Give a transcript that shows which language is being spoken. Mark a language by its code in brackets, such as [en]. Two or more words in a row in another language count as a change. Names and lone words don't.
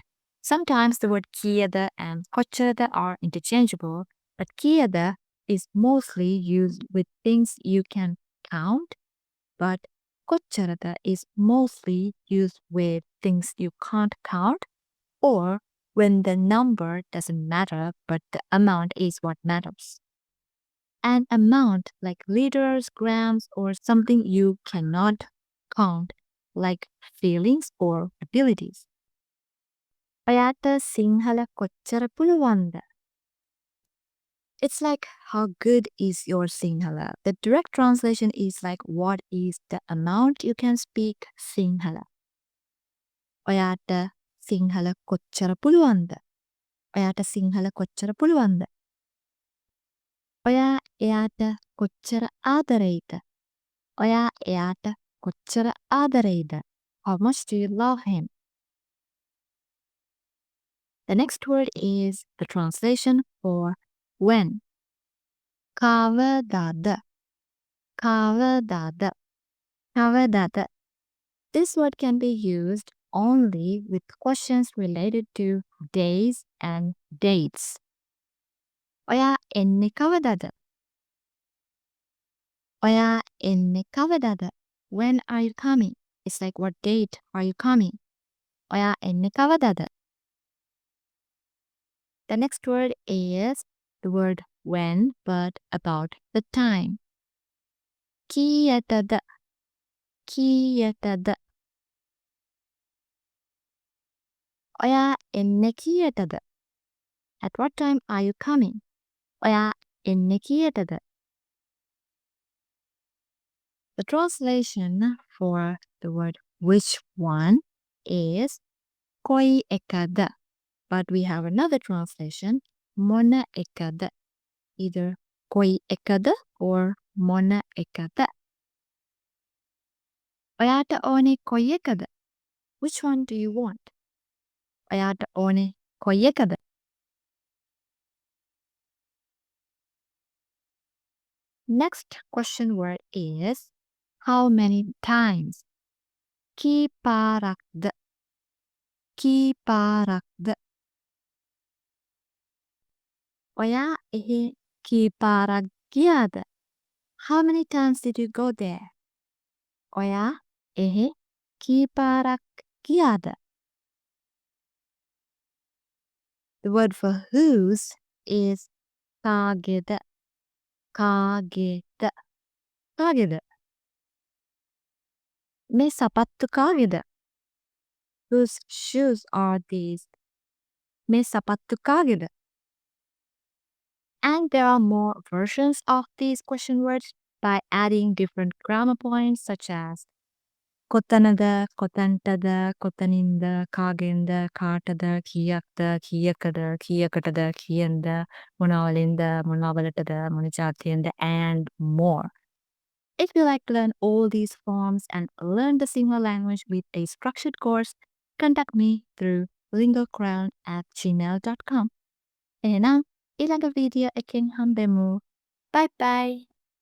[en] Sometimes the word kiyada and කොච්චරද are interchangeable, but kiyada is mostly used with things you can count, but කොච්චරද is mostly used with things you can't count, or when the number doesn't matter, but the amount is what matters. An amount like liters, grams, or something you cannot count, like feelings or abilities. [si] ඔයාට සිංහල කොච්චර පුළුවන්ද? [en] It's like how good is your Sinhala. The direct translation is like what is the amount you can speak Sinhala. [si] ඔයාට සිංහල කොච්චර පුළුවන්ද? ඔයාට සිංහල කොච්චර පුළුවන්ද? ඔයා එයාට කොච්චර ආදරෙයිද? ඔයා එයාට කොච්චර ආදරෙයිද? [en] How much do you love him? The next word is the translation for when. [si] කවදාද? කවදාද? කවදාද? [en] This word can be used only with questions related to days and dates. [si] ඔයා එන්නේ කවදාද? ඔයා එන්නේ කවදාද? [en] When are you coming? It's like what date are you coming? [si] ඔයා එන්නේ කවදාද? [en] The next word is the word when, but about the time. [si] කීයටද? කීයටද? ඔයා එන්නේ කීයටද? [en] At what time are you coming? [si] ඔයා එන්නේ කීයටද? [en] The translation for the word which one is [si] කොයි එකද? [en] But we have another translation, [si] මොන එකද? Either කොයි එකද or මොන එකද? ඔයාට ඕනේ කොයි එකද? [en] Which one do you want? [si] ඔයාට ඕනේ කොයි එකද? [en] Next question word is how many times? [si] කීපාරක්ද? කීපාරක්ද? ඔයා එහි කීපාරක් ගියාද? [en] How many times did you go there? [si] ඔයා එහි කීපාරක් ගියාද? [en] The word for whose is කාගේද? [si] කාගේද? කාගේද? මේ සපත්තු කාගේද? [en] Whose shoes are these? [si] මේ සපත්තු කාගේද? [en] And there are more versions of these question words by adding different grammar points such as [si] කොතනද, කොතැන්ටද, කොතනින්ද, කාගෙන්ද, කාටද, කීයක්ද, කීයකද, කීයකටද, කීයෙන්ද, මොනවලින්ද, මොනවලටද, මොන ජාතියෙන්ද, [en] and more. If you like to learn all these forms and learn the Sinhala language with a structured course, contact me through lingocrown@gmail.com. [si] එහෙනම් ඊළඟ වීඩියෝ එකෙන් හම්බෙමු. [en] Bye bye!